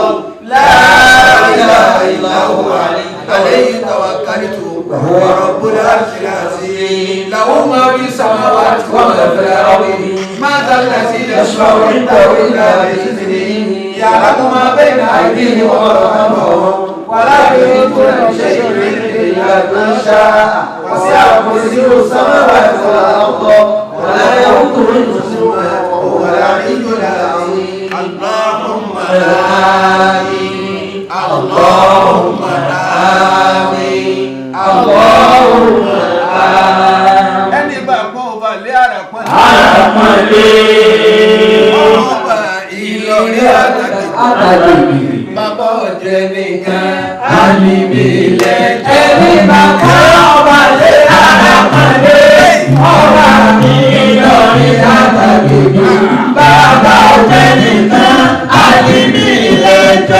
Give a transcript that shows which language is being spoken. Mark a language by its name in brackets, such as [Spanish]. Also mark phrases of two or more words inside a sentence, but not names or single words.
[Arabic] لا إله إلا هو عليه توكلت وهو رب العرش العظيم له ما في السماوات وما في الأرض ما ذا الذي يشفع عنده إلا بإذنه يعلم ما بين أيديهم وما خلفهم ولا يحيطون بشيء من علمه إلا بما شاء وسع كرسيه السماوات والأرض ولا يؤوده حفظهما وهو العلي العظيم. اللهم آمين اللهم آمين اللهم آمين. [Yoruba] ẹni bá gbọ́ ọba lé àràpọ̀lé ọba Ìlọrin àtàgbègbè bàbá ọ̀jẹ̀ nìkan àlìbílẹ̀ ẹni bá gbọ́ ọba lé àràpọ̀lé ọba Ìlọrin àtàgbègbè bàbá ọ̀jẹ̀ nìkan àlìbílẹ̀ jọ.